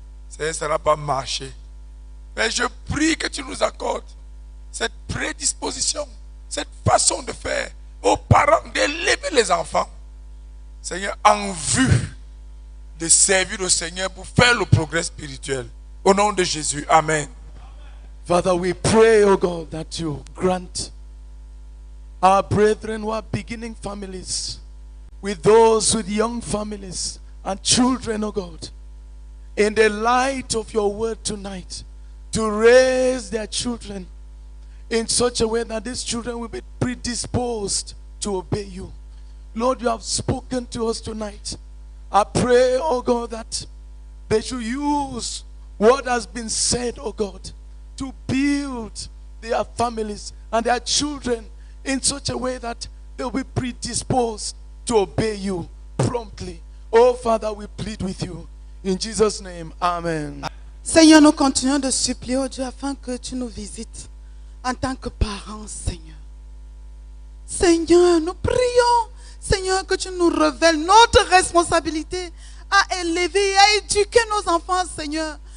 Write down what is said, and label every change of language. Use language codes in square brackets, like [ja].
[fr] Seigneur, ça n'a pas marché. Mais je prie que tu nous accordes cette prédisposition, cette façon de faire aux parents d'élever les enfants. Seigneur, en vue de servir le Seigneur pour faire le progrès spirituel. Au nom de Jésus, Amen. [en] Father, we pray, oh God, that you grant our brethren who are beginning families, with those with young families and children, oh God, in the light of your word tonight, to raise their children in such a way that these children will be predisposed to obey you. Lord, you have spoken to us tonight. I pray, oh God, that they should use what has been said, oh God, to build their families and their children in such a way that they'll be predisposed to obey you promptly. Oh Father, we plead with you. In Jesus' name, Amen. [fr] Seigneur, nous continuons de supplier au Dieu afin que tu nous visites en tant que parents, Seigneur. Seigneur, nous prions, Seigneur, que tu nous révèles notre responsabilité à élever et à éduquer nos enfants, Seigneur.